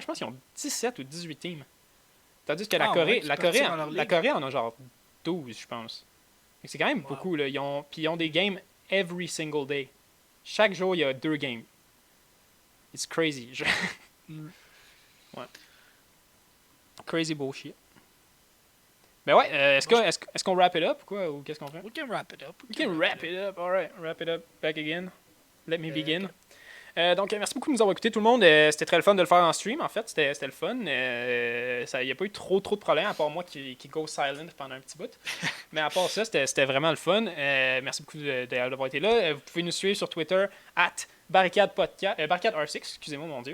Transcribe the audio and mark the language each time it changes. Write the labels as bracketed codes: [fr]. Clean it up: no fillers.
[fr] Je pense qu'ils ont 17 ou 18 teams. Tandis que la Corée en a genre 12, je pense. C'est quand même beaucoup. Là. Puis ils ont des games [en] every single day. [fr] Chaque jour, il y a 2 games. [en] It's crazy. [fr] Ouais. [en] Crazy bullshit. [fr] Ben ouais, est-ce qu'on [en] wrap it up, [fr] quoi, ou qu'est-ce qu'on fait? [en] We can wrap it up. We can wrap it up, alright, wrap it up, back again. Let me begin. [fr] Donc, merci beaucoup de nous avoir écoutés, tout le monde. C'était très le fun de le faire en stream, en fait. C'était le fun. Il n'y a pas eu trop de problèmes, à part moi qui [en] go silent [fr] pendant un petit bout. Mais à part ça, c'était vraiment le fun. Merci beaucoup d'avoir été là. Vous pouvez nous suivre sur Twitter, @BarricadeR6, excusez-moi, mon Dieu.